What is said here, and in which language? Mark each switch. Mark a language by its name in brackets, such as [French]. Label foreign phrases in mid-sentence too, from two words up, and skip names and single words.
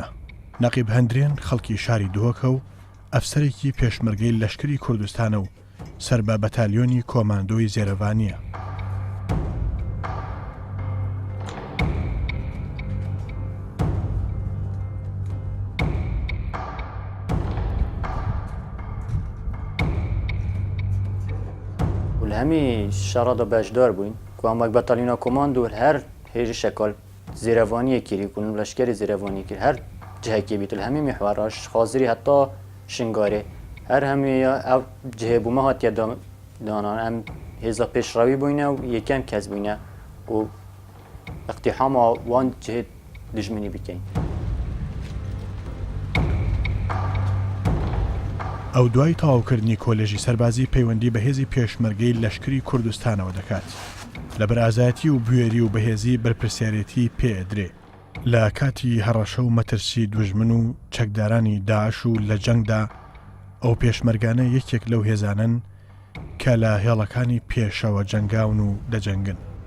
[Central Kurdish] نەقیب هەندرێن خەڵکی شاری دووەکە و ئەفسەرێکی پێشمەرگەی لەشکری کوردستانە و سەربە بەتالیۆنی کۆماندۆی زێرەوانیە. [Kurdish] و li hemî şerada bejdar bûyn ku em wek batalyona komando her hêjî şekal zêrevaniyê kirî ku leşkerê zêrevanî kir her cihekê bît li hemî mîhwara xwazirî heta şingarê her hemî ev cihêbûme hatiye danan em hêza pêşrawî bûyne û yekem kes bûyne û iqtîhama wan cihê dijminî bikein. [Central Kurdish] ئەو دوای تەواوکردنی کۆلێژی سەربازی پەیوەندی بە هێزی پێشمەرگەی لەشکری کوردستانەوە دەکات. لەبەر ئازایەتی و بوێری و بەهێزی بەرپرسیارەتی پێدرێ لە کاتی هەڕەشە و مەترسی دوژمن و چەکدارانی داعش و لە جەنگدا ئەو پێشمەرگانە یەکێک لەو هێزانن کە لە هێڵەکانی پێشەوە جەنگاون و دەجەنگن.